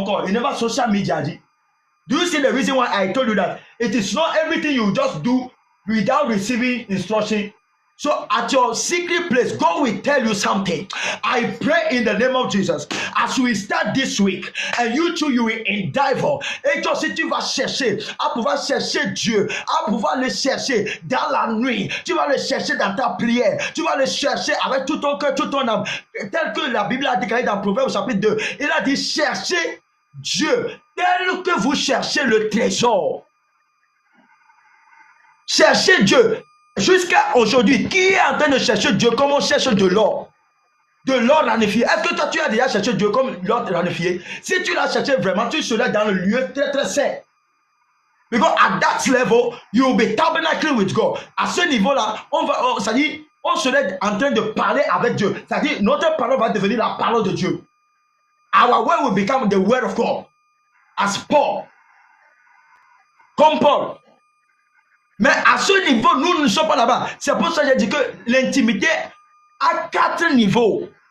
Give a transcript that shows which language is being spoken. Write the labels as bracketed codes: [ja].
[en] Never social media. Do you see the reason why I told you that it is not everything you just do without receiving instruction? So at your secret place, God will tell you something. I pray in the name of Jesus, as we start this week, and you too, you will endeavor. [fr] Et toi, si tu vas chercher, à pouvoir chercher Dieu, à pouvoir le chercher dans la nuit, tu vas le chercher dans ta prière, tu vas le chercher avec tout ton cœur, tout ton âme. Tel que la Bible a déclaré dans Proverbe chapitre 2, il a dit cherchez Dieu, tel que vous cherchez le trésor. Cherchez Dieu. Jusqu'à aujourd'hui, qui est en train de chercher Dieu comme on cherche de l'or? De l'or ranifié. Est-ce que toi, tu as déjà cherché Dieu comme l'or ranifié? Si tu l'as cherché vraiment, tu serais dans le lieu très très saint. [en] Because at that level, you will be tabernacling with God. [fr] À ce niveau-là, c'est-à-dire, on serait en train de parler avec Dieu. C'est-à-dire, notre parole va devenir la parole de Dieu. [en] Our word will become the word of God. As Paul. [fr] Comme Paul. Mais à ce niveau, nous ne sommes pas là-bas. C'est pour ça que j'ai dit que l'intimité a 4 niveaux.